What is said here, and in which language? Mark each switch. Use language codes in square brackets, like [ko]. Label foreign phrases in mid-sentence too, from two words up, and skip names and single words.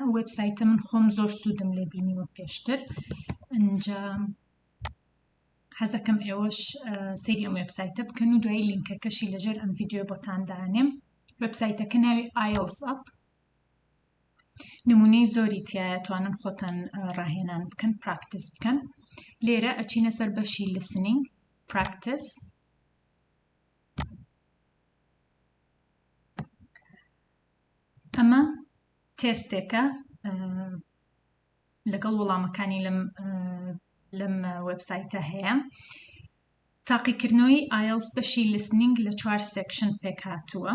[ckb] ئەو وێبسایتە من خۆم زۆر سوودم لێ بینیوە پێشتر. ئەنجا حەزەکەم ئێوەش سەیری ئەم وێبسایتە بکەن و دوای لینکەکەشی لەژێر ئەم ڤیدیۆ بۆتان دانێم. وێبسایتەکە ناوی IELTS Up. نمونەی زۆری تایە، توانن خۆتان ڕاهێنان بکەن، پراکتس بکەن. لێرە ئەچینە سەر بەشی [en] listening practice. [ckb] ئەمە تێستێکە لەگەڵ وەڵامەکانی لەم وێبسایتە هەیە. تاقیکردنەوەی IELTS بەشی listening لە 4 سێکشن پێک هاتووە.